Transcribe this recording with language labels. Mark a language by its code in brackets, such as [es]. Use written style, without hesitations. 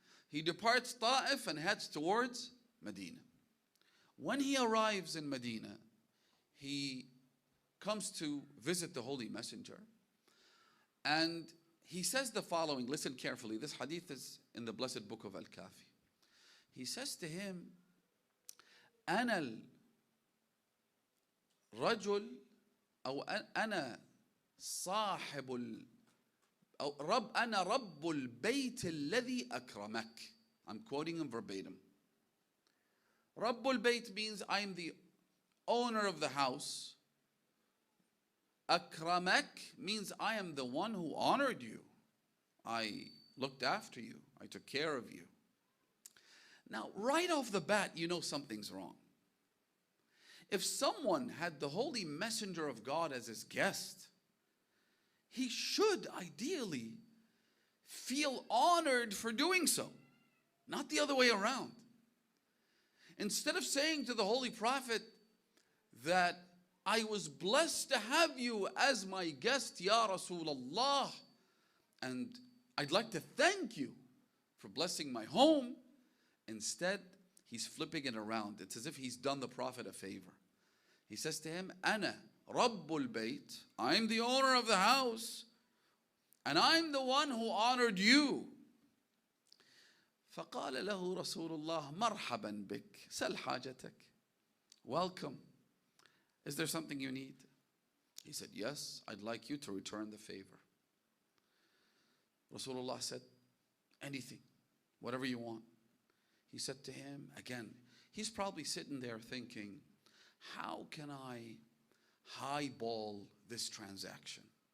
[en] He departs Ta'if and heads towards Medina. When he arrives in Medina, he comes to visit the Holy Messenger. And he says the following, listen carefully, this hadith is in the blessed book of Al-Kafi. He says to him, [ar] أنا الرجل أو أنا صاحب أو أنا رب البيت الذي أكرمك. [en] I'm quoting him verbatim. Rabbul Bayt means I'm the owner of the house. Akramak means I am the one who honored you. I looked after you. I took care of you. Now, right off the bat, you know something's wrong. If someone had the holy messenger of God as his guest, he should ideally feel honored for doing so, not the other way around. Instead of saying to the Holy Prophet that I was blessed to have you as my guest, Ya Rasulullah, and I'd like to thank you for blessing my home, instead he's flipping it around. It's as if he's done the Prophet a favor. He says to him, [ar] Ana Rabbul Bayt, [en] I'm the owner of the house, and I'm the one who honored you. [ar] فقال له رسول الله مرحبا بك سل حاجتك. [en] Welcome. Is there something you need? He said, yes, I'd like you to return the favor. Rasulullah said, anything, whatever you want. He said to him, again, he's probably sitting there thinking, how can I highball this transaction?